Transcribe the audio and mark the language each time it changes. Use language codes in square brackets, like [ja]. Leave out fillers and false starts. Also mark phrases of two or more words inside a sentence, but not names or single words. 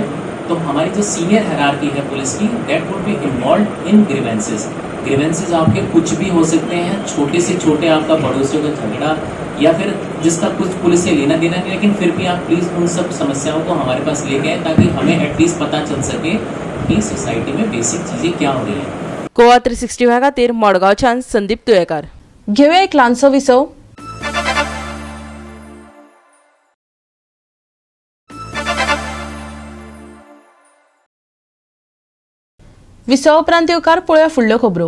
[hi] तो हमारी जो [en] senior hierarchy [hi] है पुलिस की, [en] that would be involved in grievances [hi] आपके कुछ भी हो सकते हैं, छोटे से छोटे, आपका पड़ोसियों का झगड़ा या फिर जिसका कुछ पुलिस से लेना देना नहीं, लेकिन फिर भी आप प्लीज़ उन सब समस्याओं को हमारे पास लेके आए ताकि हमें एटलीस्ट पता चल सके कि सोसाइटी में बेसिक चीज़ें क्या हो रही हैं. [kok] गोवा 365 खातीर मडगांवच्यान संदीप तुयेकार. घेऊया एक ल्हानसो विसव. विसव उपरांत येवकार पळोवया फुडल्यो खबरो.